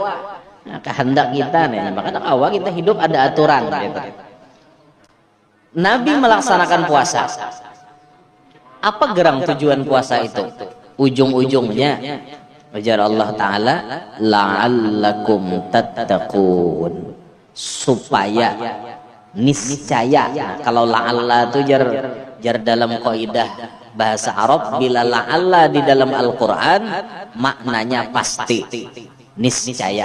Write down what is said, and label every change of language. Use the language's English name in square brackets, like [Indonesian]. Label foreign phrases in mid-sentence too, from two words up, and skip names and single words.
[Banjar] Nah, kehendak kita nih, makanya kawa kita hidup ada aturan. [Indonesian] Gitu. Nabi melaksanakan puasa. Apa gerang tujuan puasa itu? [Banjar] Ujung-ujungnya ujar [Arabic] Allah Ta'ala, la'allakum tattaqun, [Indonesian] supaya niscaya. Nah, kalau la'alla itu jar dalam kaidah bahasa Arab, bila la'alla di dalam Al-Quran maknanya pasti, niscaya.